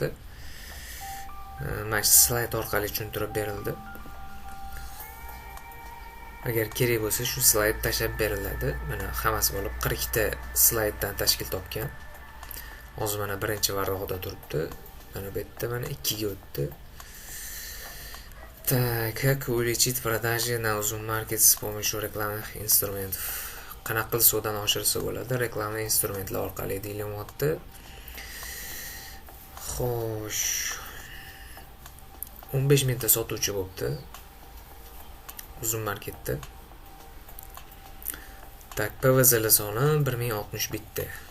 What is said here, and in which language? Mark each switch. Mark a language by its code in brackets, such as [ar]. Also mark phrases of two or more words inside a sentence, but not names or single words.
[uz] Mana shu slayd orqali tushuntirib berildi. Agar kerak bo'lsa shu slayd tashab beriladi. Mana hammasi bo'lib 42 ta slayddan tashkil topgan. Hozir mana birinchi varog'ida turibdi. Mana bu yerda mana 2 ga o'tdi. [ru] Как увеличить продажи на Zoom Market с помощью рекламных инструментов? [uz] Qanaqa qilib suvdan oshirsa bo'ladi reklamli instrumentlar orqali deyilyapti. Xo'sh. 15 mingta sotuvchi bo'libdi. Zoom Marketda. Tak, PVZL soni 1060 bitta.